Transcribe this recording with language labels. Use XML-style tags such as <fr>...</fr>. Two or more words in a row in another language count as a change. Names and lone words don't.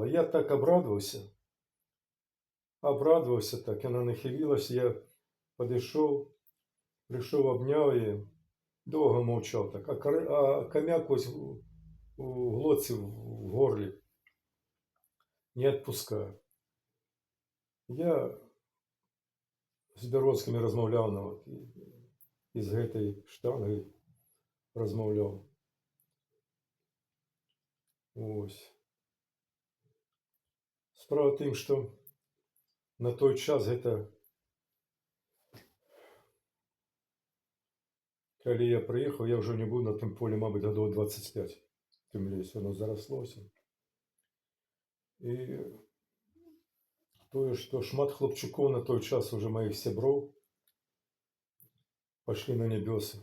<uk>Я так обрадувався так, вона нахилилась, я підійшов, прийшов, обняв її, довго мовчав так, а хомяк ось у глотці, в горлі не відпускає. Я з Березкими розмовляв, ну, і з гэтай штангою розмовляв. Ось.</uk> <be>Справа в тым, што на той час гэта, калі я прыехаў, я ўжо не быў на тым полі, мабыць, гадоў 25. Тым лесе, оно зараслося. І тое, што шмат хлопчукоў на той час уже маіх сяброў пашлі на нябёсы.</be>